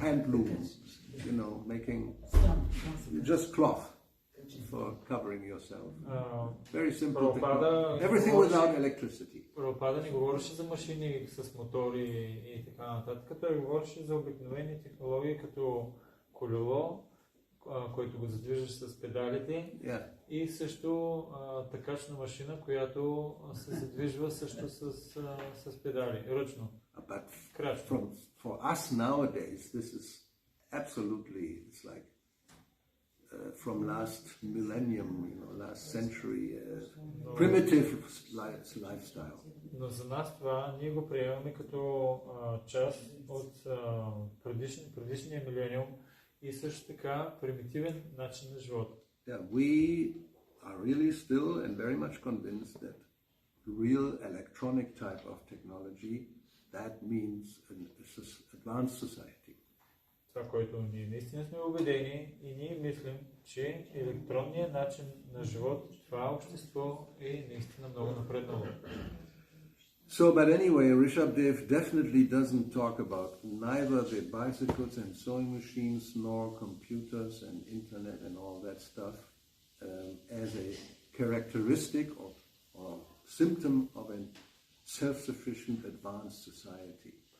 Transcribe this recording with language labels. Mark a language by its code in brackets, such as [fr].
[en] hand loom, making just cloth for covering yourself. Very simple technology. Everything without electricity. [bg] Прабхупада не говореше за машини с мотори и така нататък. Той говореше за обикновени технологии като колело, който го задвижваш с педалите, и също тъкачна машина, която се задвижва също с педали, ръчно. [en] But for us nowadays, this is absolutely, it's like from last millennium, last century, primitive lifestyle. [bg] Но за нас това ние го приемаме като част от предишния милениум и също така примитивен начин на живота. [en] Yeah, we are really still and very much convinced that the real electronic type of technology, that means an advanced society. [bg] Това, което ние наистина сме убедени и ние мислим, че електронният начин на живот, това общество е наистина много напреднало. [en] So, but anyway, Rishabdev definitely doesn't talk about neither the bicycles and sewing machines nor computers and internet and all that stuff as a characteristic or symptom of a self-sufficient advanced society.